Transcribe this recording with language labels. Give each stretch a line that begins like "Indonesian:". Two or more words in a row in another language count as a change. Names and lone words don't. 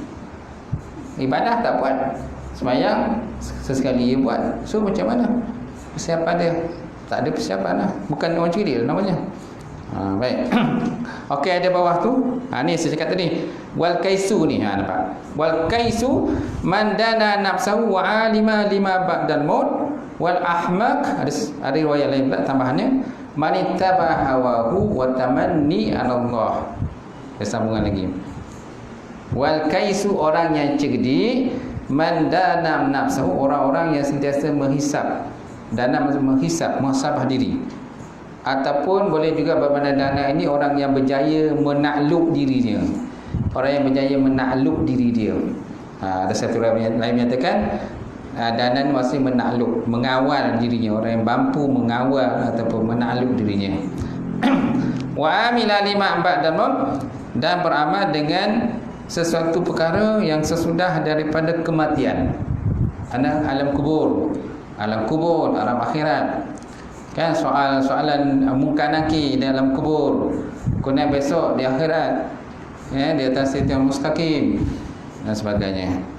Malay: Ibadah tak buat, sembahyang sesekali dia buat. So macam mana persiapan dia? Tak ada persiapan lah. Bukan orang cerdik namanya. Baik. Okey, ada bawah tu. Ni saya cakap tadi.
Arabic: والكيس
Malay: ni, nampak.
Arabic: والكيس من دان نفسه وعلم لما بعد الموت. والأحمق,
Malay: ada riwayat lain pula tambahannya,
Arabic: من اتبع هواه وتمنى على الله.
Malay: Sambungan lagi.
Arabic: والكيس,
Malay: orang yang cerdik,
Arabic: من دان نفسه,
Malay: orang-orang yang sentiasa menghisap. Dana maksud menghisap, muhasabah diri. Ataupun boleh juga bermakna dana ini orang yang berjaya menakluk dirinya. Orang yang berjaya menakluk diri dia. Ada satu lain menyatakan dana masih menakluk, mengawal dirinya. Orang yang mampu mengawal ataupun menakluk dirinya.
Arabic: وعمل لما بعد الموت,
Malay: dan beramal dengan sesuatu perkara yang sesudah daripada kematian. Alam kubur, alam akhirat. Kan soalan munkar nakir dalam kubur, kemudian besok di akhirat, di atas
Arabic: الصراط المستقيم
Malay: dan sebagainya.